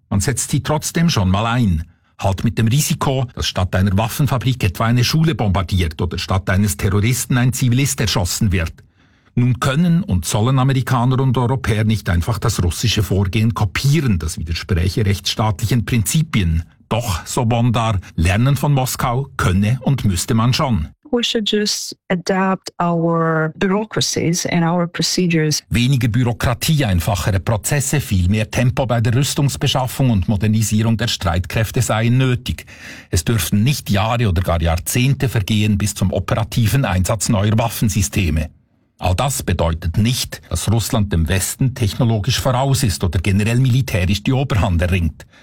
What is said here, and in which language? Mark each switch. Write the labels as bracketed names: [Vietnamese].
[German] Man setzt sie trotzdem schon mal ein. Halt mit dem Risiko, dass statt einer Waffenfabrik etwa eine Schule bombardiert oder statt eines Terroristen ein Zivilist erschossen wird. Nun können und sollen Amerikaner und Europäer nicht einfach das russische Vorgehen kopieren, das widerspräche rechtsstaatlichen Prinzipien. Doch, so Bondar, lernen von Moskau könne und müsste man schon. [English] We should just adapt our bureaucracies and our procedures. [German] Weniger Bürokratie, einfachere Prozesse, viel mehr Tempo bei der Rüstungsbeschaffung und Modernisierung der Streitkräfte seien nötig. Es dürften nicht Jahre oder gar Jahrzehnte vergehen bis zum operativen Einsatz neuer Waffensysteme. All das bedeutet nicht, dass Russland dem Westen technologisch voraus ist oder generell militärisch die Oberhand erringt.